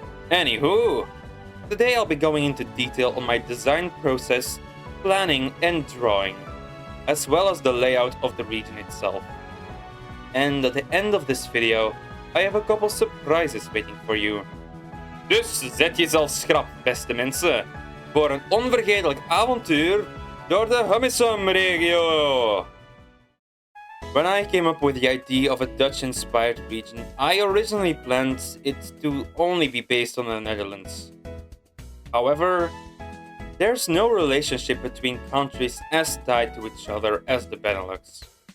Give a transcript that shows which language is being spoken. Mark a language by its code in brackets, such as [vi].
[en] Anywho, today I'll be going into detail on my design process, planning and drawing, as well as the layout of the region itself. And at the end of this video, I have a couple surprises waiting for you. [nl] Dus zet jezelf schrap, beste mensen, voor een onvergetelijk avontuur door de HUMESUM regio! [en] When I came up with the idea of a Dutch-inspired region, I originally planned it to only be based on the Netherlands. However, there's no relationship between countries as tied to each other as the Benelux.